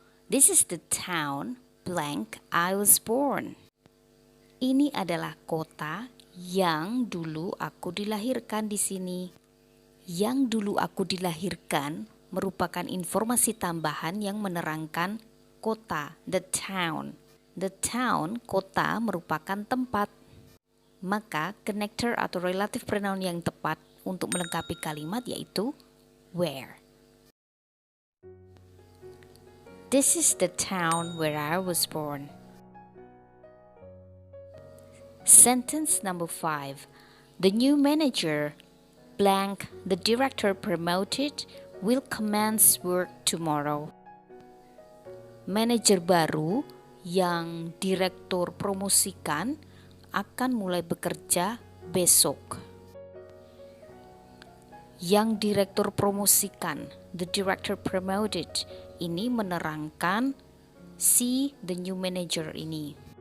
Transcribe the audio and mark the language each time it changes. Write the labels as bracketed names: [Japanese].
[English] This is the town, blank, I was born. [Indonesian] Ini adalah kota yang dulu aku dilahirkan di sini. Yang dulu aku dilahirkan merupakan informasi tambahan yang menerangkan kota, [English] the town. The town, [Indonesian] kota, merupakan tempat. Maka connector atau relative pronoun yang tepat untuk melengkapi kalimat yaitu where. [English] This is the town where I was born. Sentence number 5. The new manager, blank, the director promoted, will commence work tomorrow. [Indonesian] Manajer baru yang direktur promosikan akan mulai bekerja besok. Yang direktur promosikan, [English] the director promoted, [Indonesian] ini menerangkan si [English] the new manager [Indonesian] ini.